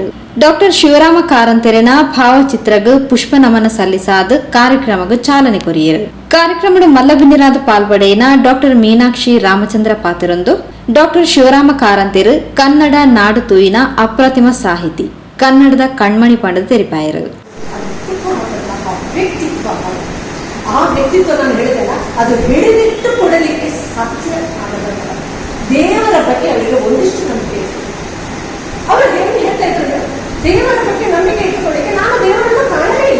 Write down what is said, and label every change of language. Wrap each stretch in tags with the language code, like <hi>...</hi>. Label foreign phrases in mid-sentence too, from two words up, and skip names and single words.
<tcy>ಡಾಕ್ಟರ್ ಶಿವರಾಮ ಕಾರಂತೆರೆನ ಭಾವಚಿತ್ರಗೂ ಪುಷ್ಪ ನಮನ ಸಲ್ಲಿಸಾದ ಕಾರ್ಯಕ್ರಮಗೂ ಚಾಲನೆ ಕೊರಿಯರು. ಕಾರ್ಯಕ್ರಮದ ಮಲ್ಲಬಿನ್ನಿರಾದ ಪಾಲ್ಪಡೆಯಿನ ಡಾಕ್ಟರ್ ಮೀನಾಕ್ಷಿ ರಾಮಚಂದ್ರ ಪಾತಿರೊಂದು ಡಾಕ್ಟರ್ ಶಿವರಾಮ ಕಾರಂತೆರು ಕನ್ನಡ ನಾಡು ತೂಯಿನ ಅಪ್ರತಿಮ ಸಾಹಿತಿ, ಕನ್ನಡದ ಕಣ್ಮಣಿ ಪಂಡದ ತೆರಿಪಾಯರು.</tcy> <kn>ಆ ವ್ಯಕ್ತಿತ್ವ ನಾನು ಹೇಳಿದೆಲ್ಲ, ಅದು ಹಿಡಿದಿಟ್ಟು ಕೊಡಲಿಕ್ಕೆ ಸಾಧ್ಯ ಆಗಲ್ಲ. ದೇವರ ಬಗ್ಗೆ ಅವರಿಗೆ ಒಂದಿಷ್ಟು ನಂಬಿಕೆ. ಅವರು ದೇವರು ಹೇಳ್ತಾ ಇದ್ರು, ದೇವರ ಬಗ್ಗೆ ನಂಬಿಕೆ ಇಟ್ಟುಕೊಳ್ಳಿಕ್ಕೆ ನಾನು ದೇವರನ್ನು ಕಾಣದೇ ಇಲ್ಲ.</kn>